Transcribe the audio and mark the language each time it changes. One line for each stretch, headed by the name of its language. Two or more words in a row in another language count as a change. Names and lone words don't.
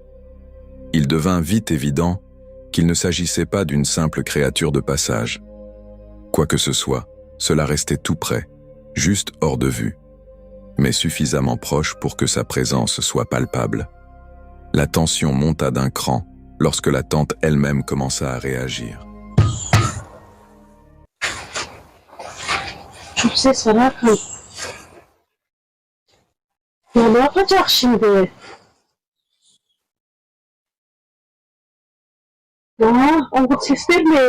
French: Il devint vite évident qu'il ne s'agissait pas d'une simple créature de passage. Quoi que ce soit, cela restait tout près, juste hors de vue, mais suffisamment proche pour que sa présence soit palpable. La tension monta d'un cran lorsque la tente elle-même commença à réagir.
Turkish: Çok ses var Hakan. Ya ne yapacak şimdi? Ya o ses vermeyin.